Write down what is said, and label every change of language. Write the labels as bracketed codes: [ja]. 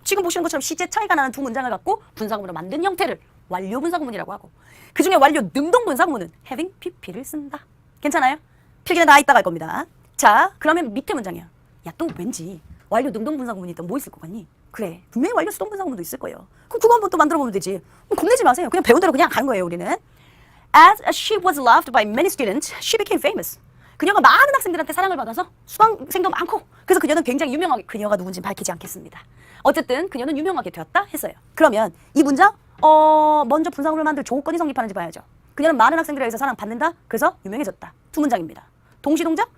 [ko] 지금 보시는 것처럼 시제 차이가 나는 두 문장을 갖고 분사구문으로 만든 형태를 완료 분사구문이라고 하고 그중에 완료 능동 분사구문은 having pp를 쓴다. 괜찮아요? 필기는 다 이따가 할 겁니다. 자, 그러면 밑에 문장이야. 야, 또 왠지 완료 능동 분사구문이 또 뭐 있을 것 같니? 그래, 분명히 완료 수동 분사구문도 있을 거예요. 그럼 그거 한번 또 만들어 보면 되지. 겁내지 마세요. 그냥 배운 대로 그냥 가는 거예요, 우리는. [en] As she was loved by many students, she became famous. [ko] 그녀가 많은 학생들한테 사랑을 받아서 수강생도 많고 그래서 그녀는 굉장히 유명하게, 그녀가 누군지 밝히지 않겠습니다. 어쨌든 그녀는 유명하게 되었다 했어요. 그러면 이 문장 먼저 분사구문을 만들 조건이 성립하는지 봐야죠. 그녀는 많은 학생들에 의해서 사랑받는다. 그래서 유명해졌다. 두 문장입니다. 동시동작?